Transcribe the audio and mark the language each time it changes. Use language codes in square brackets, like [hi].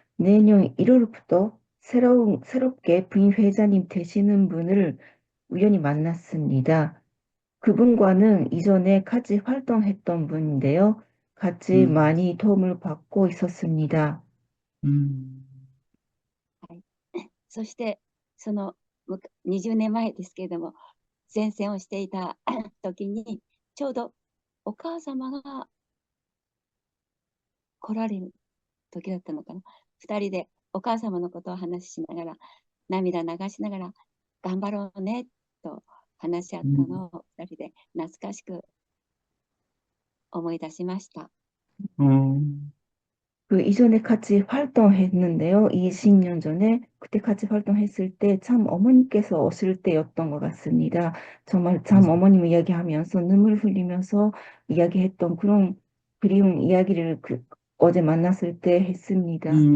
[ko] 내년 1월부터 새롭게 부임 회장님 되시는 분을 우연히 만났습니다. 그분과는 이전에 같이 활동했던 분인데요. 같이 많이 도움을 받고 있었습니다. [ja] はい、そして、20年前ですけれども、前線をしていた時に、ちょうどお母様が来られる時だったのかな。 2人でお母様のことを話しながら、涙流しながら、頑張ろうねと話し合ったのを2人で懐かしく思い出しました。 [ko] 그 이전에 같이 활동했는데요. 20년 전에 그때 같이 활동했을 때 참 어머니께서 오실 때였던 것 같습니다. 정말 참 어머님 이야기하면서 눈물 흘리면서 이야기했던 그런 그리운 이야기를 어제 만났을 때 했습니다.